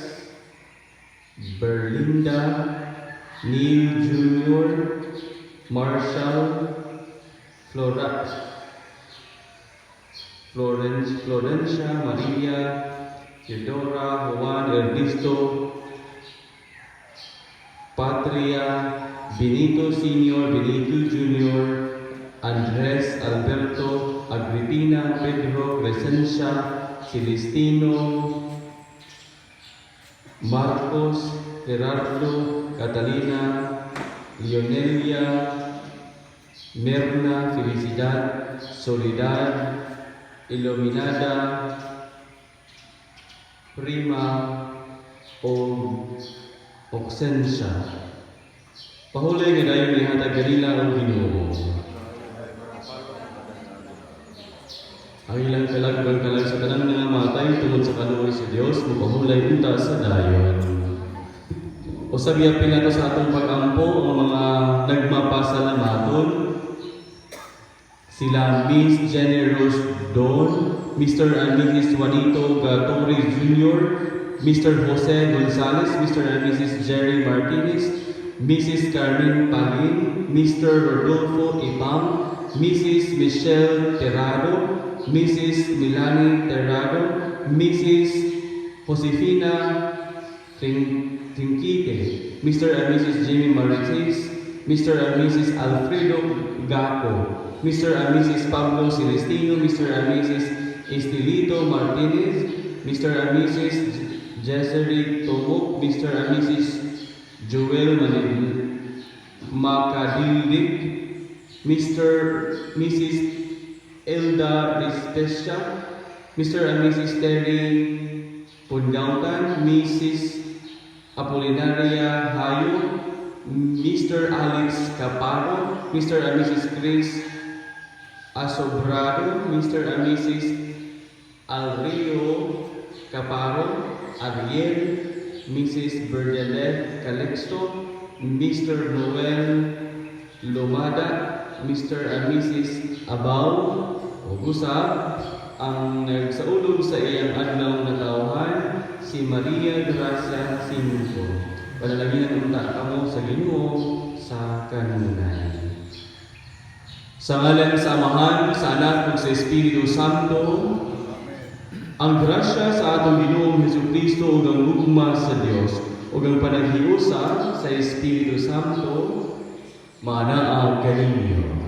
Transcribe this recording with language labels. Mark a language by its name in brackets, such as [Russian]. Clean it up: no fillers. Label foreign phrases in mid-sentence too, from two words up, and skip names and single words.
[Cebuano] Berlinda, Neil Jr., Marshall, Florencia, Maria, Theodora, Juan, Ernesto, Patria, Benito Sr., Benito Jr., Andres, Alberto, Agripina, Pedro, Crescencia, Celestino, Marcos, Gerardo, Catalina, Leonelia, Merna, Felicidad, Soledad, Iluminada, Prima, o Oxensia. Pahulay nga dayon ni hatag kanila ang Ginoo. Ang ilang kalag sa tanang nga matay tungod sa kaluoy sa Dios, mupahulay unta sa dayon. O sabiapin nato sa atong pag-ampo ang mga nagmapasalamaton. Sila Miss Jenny Rose Don, Mr. and Mrs. Juanito Torres Jr., Mr. Jose Gonzalez, Mr. and Mrs. Jerry Martinez, Mrs. Carmen Palin, Mr. Rodolfo Ipam, Mrs. Michelle Terrado, Mrs. Milani Terrado, Mrs. Josefina Trinquite, Mr. and Mrs. Jimmy Marites, Mr. and Mrs. Alfredo Gapo, Mr. and Mrs. Pablo Celestino, Mr. and Mrs. Estelito Martinez, Mr. and Mrs. Jessery Tomok, Mr. and Mrs. Joel Macadilik, Mrs. Elda Rispecia, Mr. and Mrs. Terry Pundautan, Mrs. Apolinaria Hayo, Mr. Alex Caparo, Mr. and Mrs. Chris Asobrado, Mr. and Mrs. Alrio Caparo, Ariel, Mrs. Berdelet Calixto, Mr. Noel Lomada, Mr. and Mrs. Abaw, Usab, ang nagsaulog sa iyang adlaw na tawhan, si Maria Gracia Cinco. Panalangin ang kamo sa Ginoo sa kanunan. Sa ngalan sa Amahan, sa Anak ug sa Espiritu Santo, ang grasya sa atong Ginoong Hesukristo ug ang ugma sa Dios ug ang panaghiusa sa Espiritu Santo manaa kaninyo.